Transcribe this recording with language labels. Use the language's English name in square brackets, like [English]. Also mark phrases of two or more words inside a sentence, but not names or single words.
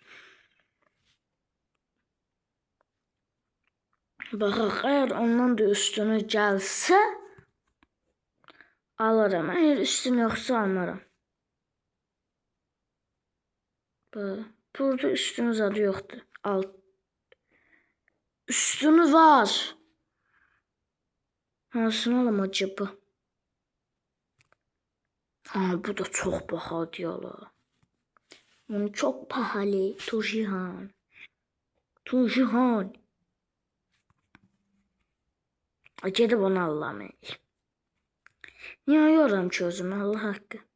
[Azerbaijani] Baxaq, əgər ondan da üstünü gəlsə alırım. Əgər üstünü yoxsa almaram. Burada üstünü zadı yoxdur. Üstünü var. Hansını alam acaba? [Turkish] Bu da çok pahalı diyorlar. Yani çok pahalı. Tujihan. [Azerbaijani] Gedib onu alamam. Niye yoram ki özümü, Allah haqqı.